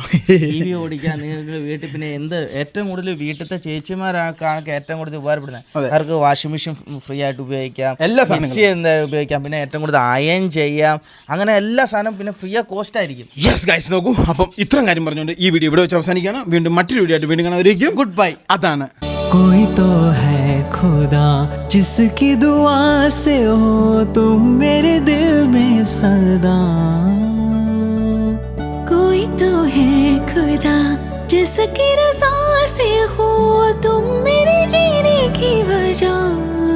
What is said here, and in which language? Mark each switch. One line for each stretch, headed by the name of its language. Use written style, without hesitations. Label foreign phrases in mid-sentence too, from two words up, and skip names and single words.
Malayalam: നിങ്ങൾക്ക് വീട്ടിൽ പിന്നെ ഏറ്റവും കൂടുതൽ വീട്ടിലത്തെ ചേച്ചിമാരാണ് ഏറ്റവും കൂടുതൽ ഉപകാരപ്പെടുന്നത്. അവർക്ക്
English: washing machine
Malayalam: ഫ്രീ ആയിട്ട് ഉപയോഗിക്കാം, എല്ലാ സാധനങ്ങളും ഉപയോഗിക്കാം, പിന്നെ ഏറ്റവും കൂടുതൽ അയൺ ചെയ്യാം. അങ്ങനെ എല്ലാ സാധനവും പിന്നെ
English: free of cost
Malayalam: ആയിരിക്കും.
English: yes guys, നോക്കൂ.
Malayalam: അപ്പം ഇത്രയും കാര്യം പറഞ്ഞുകൊണ്ട് ഈ വീഡിയോ ഇവിടെ വെച്ച് അവസാനിക്കുകയാണ്. വീണ്ടും മറ്റൊരു വീഡിയോ ആയിട്ട് വീണ്ടും കാണാം.
English: good bye.
Malayalam: അതാണ്
Hindi: कोई तो है खुदा जिसकी दुआ से हो तुम मेरे दिल में सदा. कोई तो है खुदा जिसकी रज़ा से हो तुम मेरे जीने की वजह.